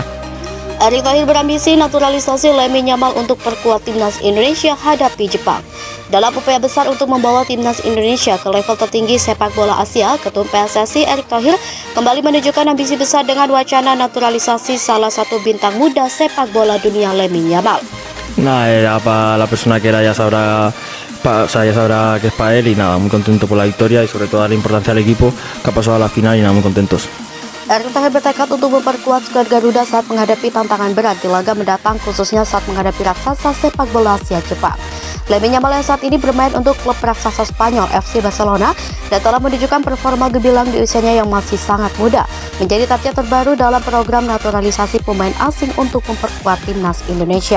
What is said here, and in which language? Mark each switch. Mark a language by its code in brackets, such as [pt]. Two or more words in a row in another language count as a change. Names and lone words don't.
[id] Erick Thohir berambisi naturalisasi Lamine Yamal untuk perkuat timnas Indonesia hadapi Jepang. Dalam upaya besar untuk membawa timnas Indonesia ke level tertinggi sepak bola Asia, Ketum PSSI Erick Thohir kembali menunjukkan ambisi besar dengan wacana naturalisasi salah satu bintang muda sepak bola dunia Lamine Yamal. [es] Nada, era para la persona que era ya sabrá, ya sabrá que es para él y nada, muy contento por la victoria y sobre todo la importancia al equipo que ha pasado a la final y nada, muy contentos. [id] Erick Thohir bertekad untuk memperkuat skuad Garuda saat menghadapi tantangan berat di laga mendatang, khususnya saat menghadapi raksasa sepak bola Asia Jepang. Lamine Yamal yang saat ini bermain untuk klub raksasa Spanyol FC Barcelona dan telah menunjukkan performa gemilang di usianya yang masih sangat muda, menjadi target terbaru dalam program naturalisasi pemain asing untuk memperkuat timnas Indonesia.